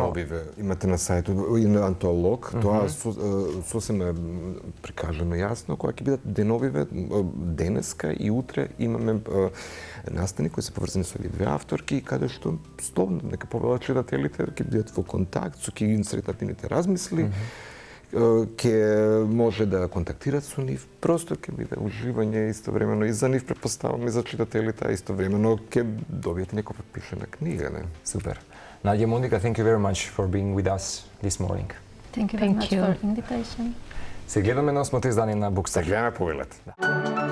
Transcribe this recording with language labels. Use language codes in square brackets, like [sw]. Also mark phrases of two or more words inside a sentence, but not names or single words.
[mk] Деновиве имате на сајтот и на антолог, тоа сосем прикажано јасно кога ќе бидат деновиве денеска и утре имаме настани кои се поврзани со овие две авторки, каде што слободно нека повелат читателите ќе бидат во контакт со ќе ги сретнат нивните размисли. Ќе може да контактират со нив, просто ќе биде уживање истовремено и за нив, претпоставам, и за читателите, а истовремено ќе добиете некоја пишена книга, не? Супер. Надја, Моника, [en] thank you very much for being with us this morning. Thank you very much for invitation. [mk] Се гледаме на 8-то издание на Букстар. Се гледаме по